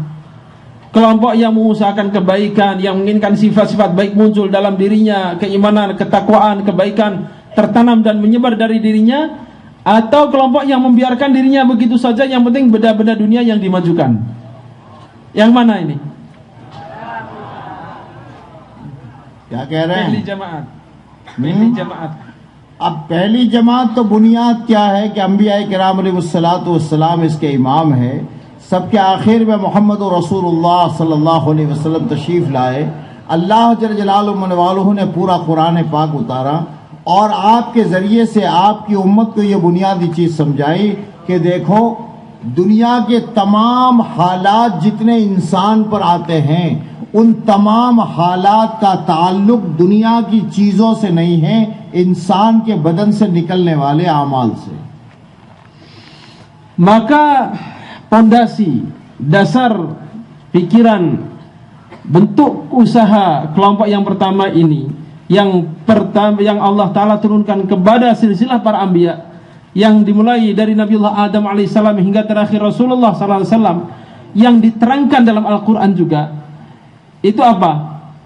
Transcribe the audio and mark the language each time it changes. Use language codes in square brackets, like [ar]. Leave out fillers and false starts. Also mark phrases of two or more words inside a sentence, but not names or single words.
[id] Kelompok yang mengusahakan kebaikan, yang menginginkan sifat-sifat baik muncul dalam dirinya, keimanan, ketakwaan, kebaikan tertanam dan menyebar dari dirinya, atau kelompok yang membiarkan dirinya begitu saja, yang penting benda-benda dunia yang dimajukan? Yang mana ini? [ur] کیا کہہ رہے Pehli हैं? جماعت۔ پہلی جماعت. اب پہلی جماعت تو بنیاد کیا ہے کہ انبیاء کرام علیہم الصلوٰۃ والسلام اس کے امام ہے. سب کے آخر میں محمد رسول اللہ صلی اللہ علیہ وسلم تشریف لائے. اللہ جل جلالہ نے پورا قرآن پاک اتارا اور آپ کے ذریعے سے آپ کی امت کو یہ بنیادی چیز سمجھائی کہ دیکھو، دنیا کے تمام حالات جتنے انسان پر آتے ہیں، ان تمام حالات کا تعلق دنیا کی چیزوں سے نہیں ہے، انسان کے بدن سے نکلنے والے اعمال سے. [id] Maka pondasi, dasar pikiran, bentuk usaha kelompok yang pertama ini, yang Allah Ta'ala turunkan kepada silsilah para anbiya, yang dimulai dari Nabiullah Adam alaihissalam hingga terakhir Rasulullah [ar] صلى الله عليه وسلم, [id] yang diterangkan dalam Al-Quran juga, itu apa?